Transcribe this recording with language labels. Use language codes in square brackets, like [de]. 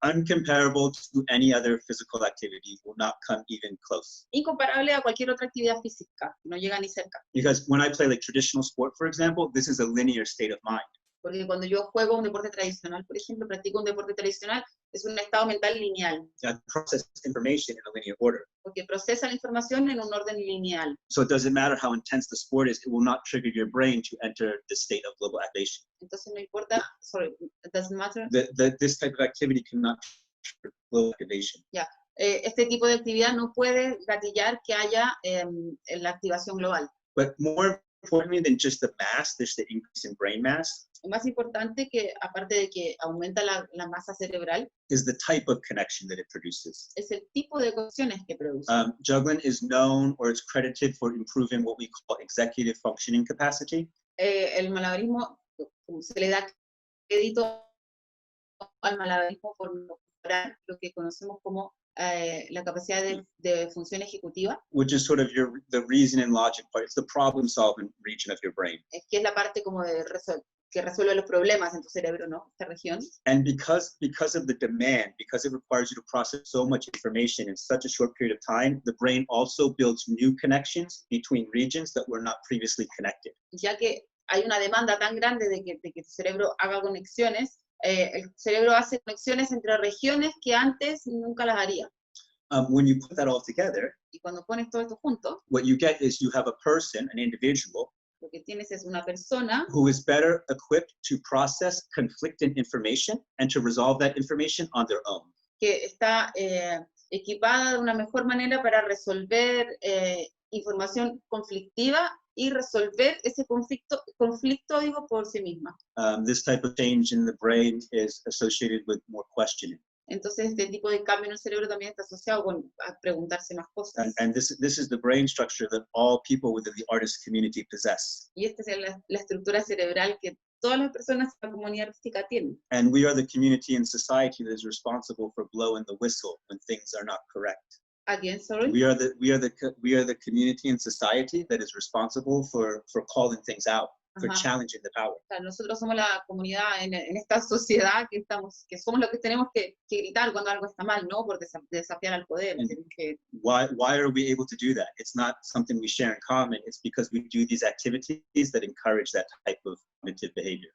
[en] Uncomparable to any other physical activity, will not come even close. [es] incomparable a cualquier otra actividad física, no llega ni cerca. [en] Because when I play like traditional sport, for example, this is a linear state of mind. [es] Porque cuando yo juego un deporte tradicional, por ejemplo, practico un deporte tradicional, es un estado mental lineal, [en] That processes information in a linear order. [es] porque procesa la información en un orden lineal. [en] So it doesn't matter how intense the sport is, it will not trigger your brain to enter the state of global activation. [es] Entonces no importa, [en] it doesn't matter. This type of activity cannot trigger global activation. [es] Este tipo de actividad no puede gatillar que haya la activación global. [en] But more importantly than just the mass, there's the increase in brain mass, [es] Lo más importante que, aparte de que aumenta la masa cerebral, [en] is the type of connection that it produces. [es] es el tipo de conexiones que produce. [en] Juggling is known or it's credited for improving what we call executive functioning capacity. [es] El malabarismo, se le da crédito al malabarismo por mejorar lo que conocemos como la capacidad de función ejecutiva, [en] Which is sort of the reason and logic part. It's the problem solving region of your brain. [es] que es la parte como que resuelve los problemas en tu cerebro, ¿no? Esta región. [en] And because of the demand, because it requires you to process so much information in such a short period of time, the brain also builds new connections between regions that were not previously connected. [es] Ya que hay una demanda tan grande de que tu cerebro haga conexiones, el cerebro hace conexiones entre regiones que antes nunca las haría. [en] When you put that all together, [es] Y cuando pones todo esto junto, [en] what you get is you have a person, an individual, [es] Lo que tienes es una persona [en] who is better equipped to process conflicting information and to resolve that information on their own. [es] que está equipada de una mejor manera para resolver información conflictiva y resolver ese conflicto digo, por sí misma. [en] This type of change in the brain is associated with more questioning. [es] Entonces, este tipo de cambio en el cerebro también está asociado con a preguntarse más cosas. [en] And this is the brain structure that all people within the artist community possess. [es] Y esta es la estructura cerebral que todas las personas en la comunidad artística tienen. [en] And we are the community and society that is responsible for blowing the whistle when things are not correct. Again, sorry. We are the community and society that is responsible for calling things out, for Ajá. challenging the power. [es] O sea, nosotros somos la comunidad en esta sociedad que somos los que tenemos que gritar cuando algo está mal, ¿no? Por desafiar al poder. [en] Why are we able to do that? It's not something we share in common. It's because we do these activities that encourage that type of cognitive behavior.